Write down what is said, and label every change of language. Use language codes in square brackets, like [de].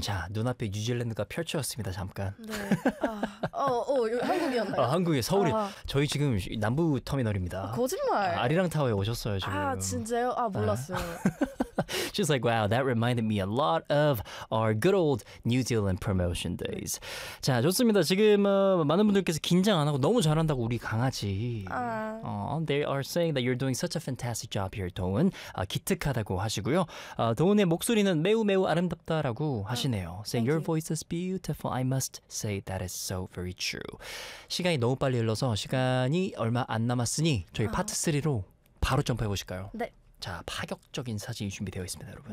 [ko] 자, 눈앞에 뉴질랜드가 펼쳐졌습니다. 잠깐. 네. 아, 여기 한국이었나요? 아, 한국에 서울이. 아. 저희 지금 남부 터미널입니다. 아, 거짓말. 아, 아리랑 타워에 오셨어요, 지금. 아, 진짜요? 아, 몰랐어요. 아. [en] She's like, wow, that reminded me a lot of our good old New Zealand promotion days. [ko] 자, 좋습니다. 지금 많은 분들께서 긴장 안 하고 너무 잘한다고 우리 강아지. [en] They are saying that you're doing such a fantastic job here, 도은. [ko] 기특하다고 하시고요. 도은의 목소리는 매우 매우 아름답다라고 하시네요. [en] Saying your voice is beautiful. I must say that is so very true. [ko] 시간이 너무 빨리 흘러서 시간이 얼마 안 남았으니 저희 파트 3로 바로 점프해 보실까요? 네. 자, 파격적인 사진이 준비되어 있습니다, 여러분.